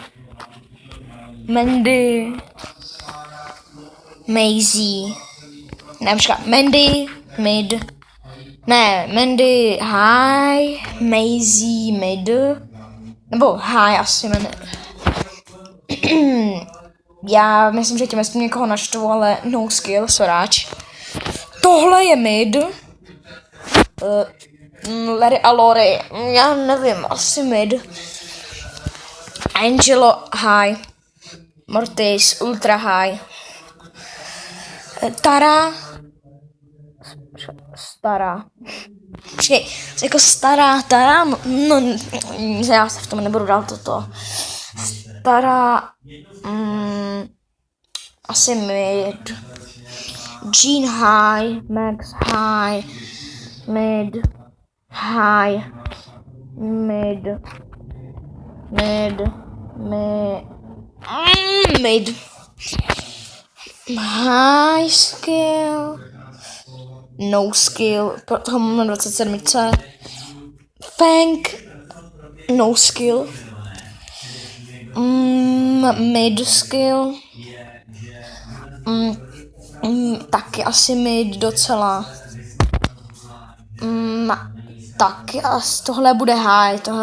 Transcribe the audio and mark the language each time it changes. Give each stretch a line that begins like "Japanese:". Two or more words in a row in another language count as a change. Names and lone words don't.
Czech: Mandy, Maisie, ne, počkat, Mandy, mid, ne, Mandy, high, Maisie, mid, nebo high asi jmenuje. Já myslím, že tím jestli někoho naštvu, ale
English: no skill,
Czech: soráč. Tohle je mid. Larry a Lori, já nevím, asi mid.
English: Angelo high. Mortis ultra high.
Czech: Tara. Stará. Počkej, jako stará Tara, no, já se v tom nebudu dál toto. Stará, asi mid.
English: Jean high, Max high, mid, high, mid, high skill, no skill,
Czech: toho mám na 27.
English: Fang, no skill, mid skill,
Czech: taky asi
English: mid docela.
Czech: Taky asi tohle bude high.